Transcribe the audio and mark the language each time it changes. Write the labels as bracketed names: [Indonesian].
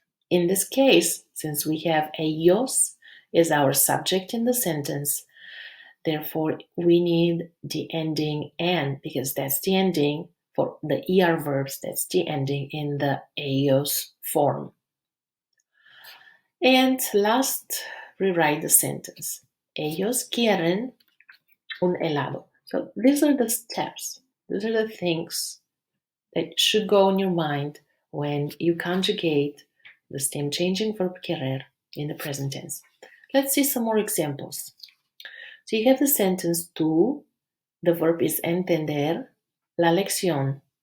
[English] In this case, since we have ellos is our subject in the sentence, therefore we need the ending "and" because that's the ending for the ER verbs, that's the ending in the ellos form. And last, rewrite the sentence. [Spanish] Ellos quieren un helado. [English] So these are the steps. These are the things that should go in your mind when you conjugate the stem changing verb querer in the present tense. Let's see some more examples. So you have the sentence tú, the verb is entender, la lección.